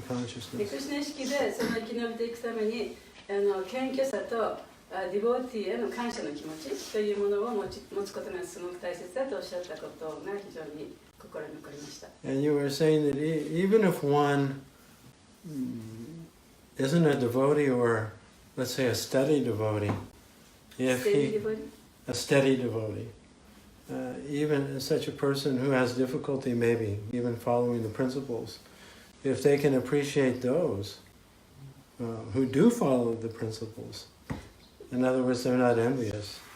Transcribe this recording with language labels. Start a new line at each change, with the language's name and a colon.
Japanese: で
English: consciousness.
Japanese: クリシュナ意識で生き延びていくために謙虚さとディボーティーへの感謝の気持ちというものを持つことがすごく大切だとおっしゃったことが非常に心に残りました。
English: And you were saying that even if one isn't a devotee or, let's say, a steady devotee, if ステディ he ディボーティー a steady devotee, even such a person who has difficulty maybe even following the principles, if they can appreciate those who do follow the principles, in other words, they're not envious.